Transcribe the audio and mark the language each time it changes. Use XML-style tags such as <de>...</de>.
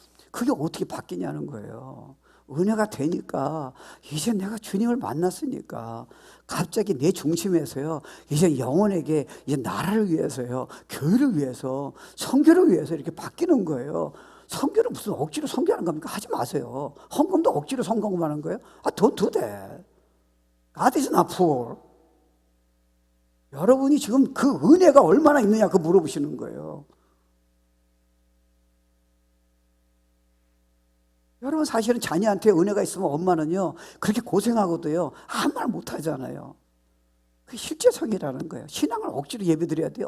<ko>그게 어떻게 바뀌냐는 거예요. 은혜가 되니까 이제 내가 주님을 만났으니까 갑자기 내 중심에서요 이제 영혼에게 이제 나라를 위해서요 교회를 위해서 선교를 위해서 이렇게 바뀌는 거예요. 선교는 무슨 억지로 선교하는 겁니까? 하지 마세요. 헌금도 억지로 선거하는 거예요?</ko> <en>Don't do that. God is not poor.</en> <ko>여러분이 지금 그 은혜가 얼마나 있느냐 그 물어보시는 거예요. 여러분 사실은 자녀한테 은혜가 있으면 엄마는요 그렇게 고생하고도요 아무 말 못하잖아요. 그게 실제성이라는 거예요. 신앙을 억지로 예배드려야 돼요.</ko>